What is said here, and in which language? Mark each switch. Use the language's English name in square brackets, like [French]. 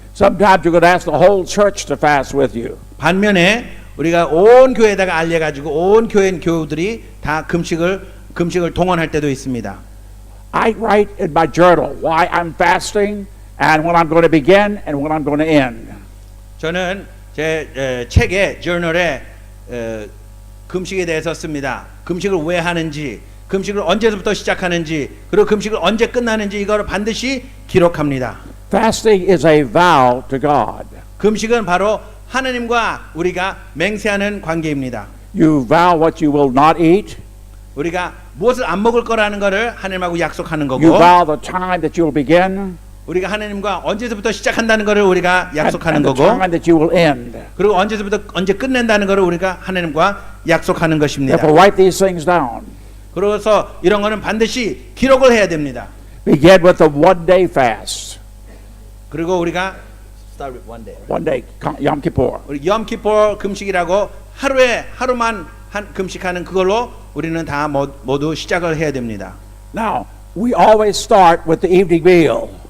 [English] Sometimes you're going to ask the whole church to fast with you. [Korean] 반면에 우리가 온 교회에다가 알려가지고 온 교우들이 다 금식을 동원할 때도 있습니다. [English] I write in my journal why I'm fasting and when I'm going to begin and when I'm going to end. [Korean] 저는 제 책에 저널에 금식에 대해서 씁니다. 금식을 왜 하는지, 금식을 언제부터 시작하는지, 그리고 금식을 언제 끝나는지 이거를 반드시 기록합니다. [English] Fasting is a vow to God. [Korean] 금식은 바로 하나님과 우리가 맹세하는 관계입니다. [English] You vow what you will not eat. [Korean] 우리가 무엇을 안 먹을 거라는 것을 하나님하고 약속하는 거고, [English] You vow the time that you will begin. [Korean] 우리가 하나님과 언제부터 시작한다는 것을 우리가 약속하는 [English] and the [Korean] 거고, [English] time that you will end. [Korean] 그리고 언제 끝낸다는 것을 우리가 하나님과 약속하는 것입니다. [English] Therefore, write these things down. [Korean] 그래서 이런 거는 반드시 기록을 해야 됩니다. [English] Begin with a one-day fast. [Korean] 그리고 우리가 [English] start with one day. One day, Yom Kippur. [Korean] 우리 염키포 금식이라고 하루만 금식하는 그걸로 우리는 다 모두 시작을 해야 됩니다. [English] Now, we always start with the evening meal.